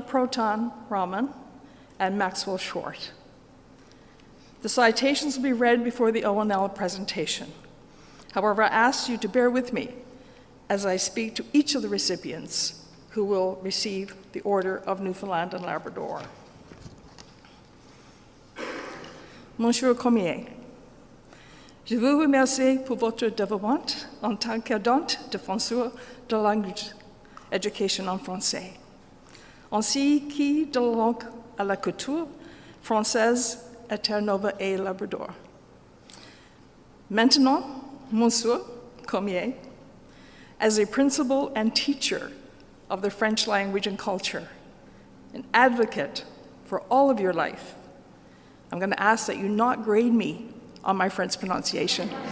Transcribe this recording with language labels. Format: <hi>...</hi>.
<en>Proton Rahman, and Maxwell Short. The citations will be read before the O&L presentation. However, I ask you to bear with me as I speak to each of the recipients who will receive the Order of Newfoundland and Labrador.</en> <fr>Monsieur Cormier, je vous remercie pour votre dévouement en tant qu'ardente défenseur de la langue éducation en français, ainsi que de la langue à la culture française à Terre-Neuve et Labrador. Maintenant,</fr> <en>Monsieur Cormier, as a principal and teacher of the French language and culture, an advocate for all of your life, I'm going to ask that you not grade me on my French pronunciation.</en>